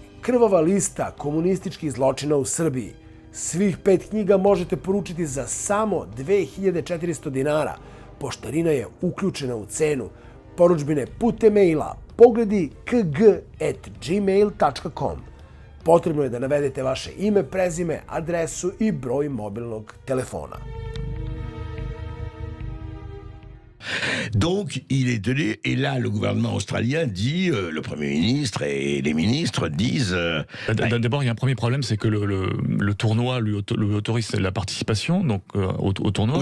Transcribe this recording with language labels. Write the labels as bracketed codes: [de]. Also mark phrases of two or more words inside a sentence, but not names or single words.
[sr] Krvava lista komunističkih zločina u Srbiji. Svih 5 knjiga možete poručiti za samo 2400 dinara. Poštarina je uključena u cenu. Poručbine putem maila pogledikg@gmail.com. Potrebno je da navedete vaše ime, prezime, adresu i broj mobilnog telefona. [fr] Donc, il est donné, et là, le gouvernement australien dit, le Premier ministre et les ministres disent... D'abord, il y a un premier problème, c'est que le tournoi lui autorise la participation donc, au tournoi.